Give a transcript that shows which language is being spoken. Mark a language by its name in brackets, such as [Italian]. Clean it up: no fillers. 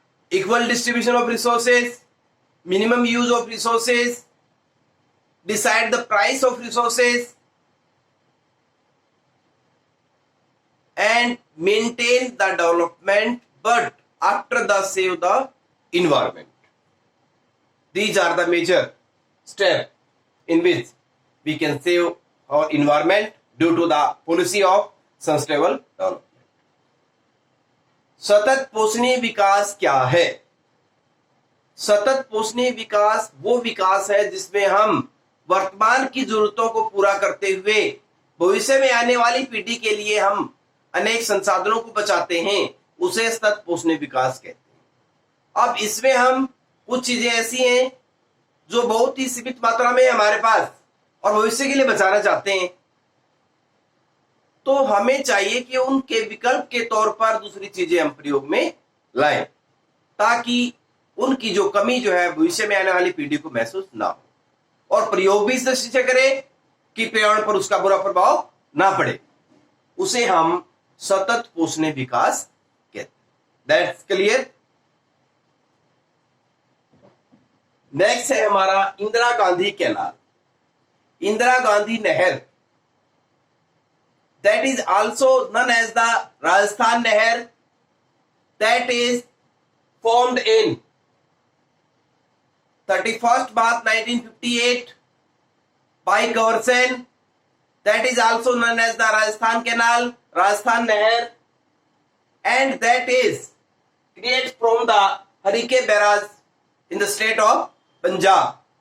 [English] Equal distribution of resources, minimum use of resources, decide the price of resources, and maintain the development but after the save the environment. These are the major steps in which we can save our environment due to the policy of sustainable development. [Hindi] सतत पोषणीय विकास क्या है? सतत पोषणीय विकास वो विकास है जिसमें हम वर्तमान की जरूरतों को पूरा करते हुए भविष्य में आने वाली पीढ़ी के लिए हम अनेक संसाधनों को बचाते हैं, उसे सतत पोषणीय विकास कहते हैं. अब इसमें हम कुछ चीजें ऐसी हैं जो बहुत ही सीमित मात्रा में हमारे पास और भविष्य के लिए बचाना चाहते हैं, तो हमें चाहिए कि उनके विकल्प के तौर पर दूसरी चीजें हम प्रयोग में लाएं ताकि उनकी जो कमी जो है भविष्य में आने वाली पीढ़ी को महसूस ना हो, और प्रयोग भी इस दृष्टि से करें कि पर्यावरण पर उसका बुरा प्रभाव ना पड़े. उसे हम सतत पोषणीय विकास कहते हैं. [English] That's clear. [Hindi] नेक्स्ट है हमारा इंदिरा गांधी कैनाल, इंदिरा गांधी नहर. [English] That is also known as the Rajasthan Nehar, that is formed in 31st March 1958 by Gaursen. That is also known as the Rajasthan Canal, Rajasthan Nehar, and that is created from the Harike barrage in the state of Punjab.